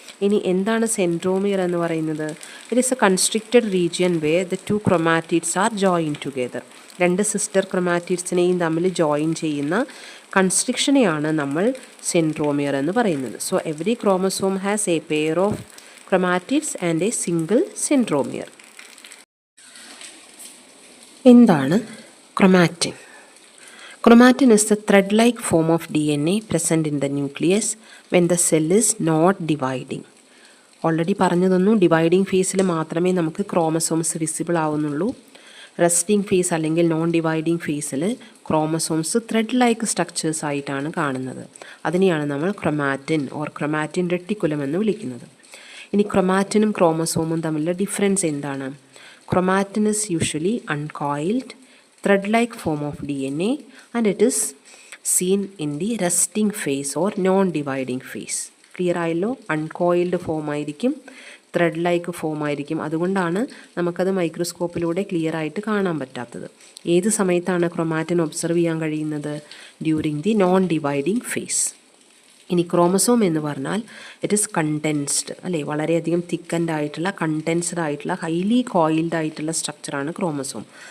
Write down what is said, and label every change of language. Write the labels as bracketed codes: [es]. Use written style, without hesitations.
[ml] ഇനി എന്താണ് സെൻട്രോമിയർ എന്ന് പറയുന്നത്? [en] It is a constricted region where the 2 chromatids are join together. [ml] 2 sister ക്രൊമാറ്റിഡ്സിനെയും തമ്മിൽ ജോയിൻ ചെയ്യുന്ന കൺസ്ട്രിക്ഷനെയാണ് നമ്മൾ സെൻട്രോമിയർ എന്ന് പറയുന്നത്. [en] So every chromosome has a pair of chromatids and a single centromere. [ml] എന്താണ് chromatin? [en] Chromatin is the thread-like form of DNA present in the nucleus when the cell is not dividing. [ml] Already പറഞ്ഞു തന്നു, dividing ഫേസിൽ മാത്രമേ നമുക്ക് chromosomes visible ആവുന്നുള്ളൂ. Resting face അല്ലെങ്കിൽ non dividing ഫേസിൽ chromosomes thread like structures ആയിട്ടാണ് കാണുന്നത്. അതിനെയാണ് നമ്മൾ ക്രൊമാറ്റിൻ ഓർ ക്രൊമാറ്റിൻ റെട്ടിക്കുലം എന്ന് വിളിക്കുന്നത്. ഇനി ക്രൊമാറ്റിനും ക്രോമസോമും തമ്മിലുള്ള ഡിഫറൻസ് എന്താണ്? [en] Chromatin is usually uncoiled thread-like form of DNA and it is seen in the resting phase or non-dividing phase. [ml] Clear ആയല്ലോ? അൺകോയിൽഡ് ഫോം ആയിരിക്കും, ത്രെഡ് ലൈക്ക് ഫോം ആയിരിക്കും. അതുകൊണ്ടാണ് നമുക്കത് മൈക്രോസ്കോപ്പിലൂടെ ക്ലിയർ ആയിട്ട് കാണാൻ പറ്റാത്തത്. ഏത് സമയത്താണ് ക്രൊമാറ്റിൻ ഒബ്സർവ് ചെയ്യാൻ കഴിയുന്നത്? [en] During the non dividing phase. [ml] ഇനി ക്രോമസോം എന്ന് പറഞ്ഞാൽ [en] it is condensed [ml] അല്ലേ, വളരെയധികം തിക്കൻഡ് ആയിട്ടുള്ള കണ്ടൻസ്ഡ് ആയിട്ടുള്ള ഹൈലി കോയിൽഡ് ആയിട്ടുള്ള സ്ട്രക്ചറാണ് ക്രോമസോം.